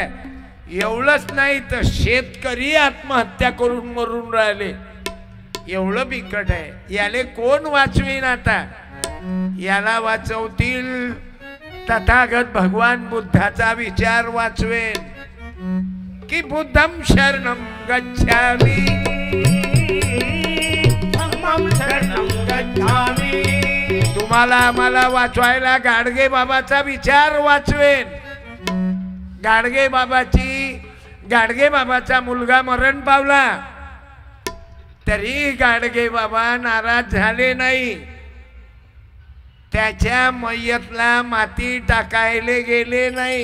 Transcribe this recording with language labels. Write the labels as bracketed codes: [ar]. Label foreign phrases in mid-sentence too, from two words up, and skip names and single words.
[mr] एवढंच नाही तर शेतकरी आत्महत्या करून मरून राहिले. एवढं बिकट आहे. याले कोण वाचवीन आता? याला वाचवतील तथागत भगवान बुद्धाचा विचार वाचवेल की [pi] बुद्धम शरणम गच्छामि धम्मं शरणं गच्छामि [mr] तुम्हाला आम्हाला वाचवायला गाडगे बाबाचा विचार वाचवेन. गाडगे बाबाचा मुलगा मरण पावला तरी गाडगे बाबा नाराज झाले नाही. त्याच्या मय्यतला माती टाकायला गेले नाही.